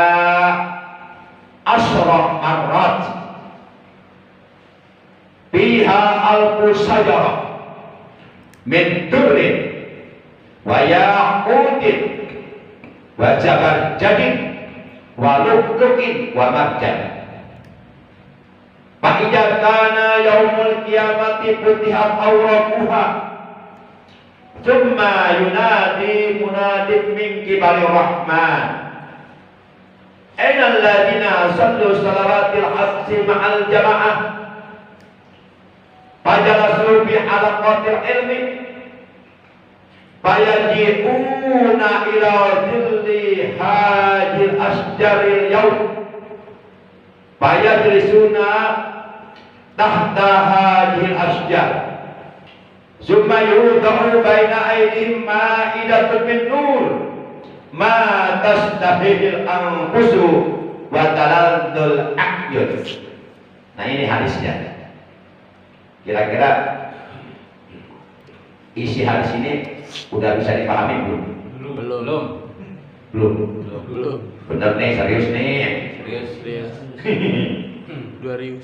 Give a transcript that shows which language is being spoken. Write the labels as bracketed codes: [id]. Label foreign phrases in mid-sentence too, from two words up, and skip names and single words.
[ar] عشر مرات فيها ألف شجرة من در وياقوت وزبرجد ولؤلؤ ومرجان. فإذا كان يوم القيامة فتحت أوراقها ثم ينادي مناد من قبل الرحمن أين الذين صلوا صلاة العصر مع الجماعة فجلسوا بحلقة العلم فيجيئون إلى ظل هذه الأشجار اليوم فيجلسون تحت هذه الأشجار ثم يوضع بين أيديهم مائدة من نور ما تشتهي الأنفس وتلذ الأعين. [id] Nah, ini hadisnya. Kira-kira isi hadis ini udah bisa dipahami belum? Belum. Bener nih, serius nih. Serius. 2000.